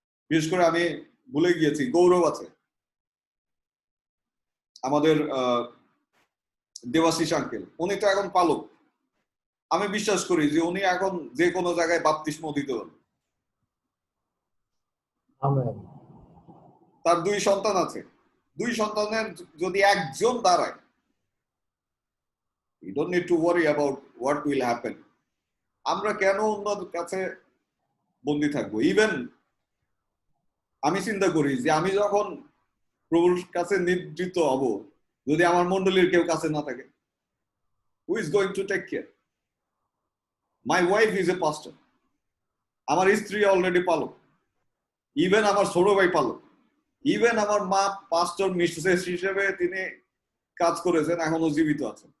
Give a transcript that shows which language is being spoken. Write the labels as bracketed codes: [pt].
[bn] বিশেষ করে আমি ভুলে গিয়েছি, গৌরব আছে, আমাদের দেবাশিস আঙ্কেল, উনি তো এখন পালক। আমি বিশ্বাস করি যে উনি এখন যে কোনো জায়গায় বাপ্তিস্ম দিতে পারবেন। তার 2 সন্তান আছে, 2 সন্তানের যদি একজন দাঁড়ায়, [en] you don't need to worry about what will happen. [bn] আমরা কেন অন্যদের কাছে বন্দী থাকবো? ইভেন আমি চিন্তা করি যে আমি যখন প্রভুর কাছে নিয়োজিত হব, যদি আমার মন্ডলীর কেউ কাছে না থাকে, [en] who is going to take care? My wife is a pastor. [bn] আমার স্ত্রী অলরেডি পালক, ইভেন আমার ছোট ভাই পালক, ইভেন আমার মা পাস্টর মিসেস হিসেবে তিনি কাজ করেছেন, এখনো জীবিত আছেন।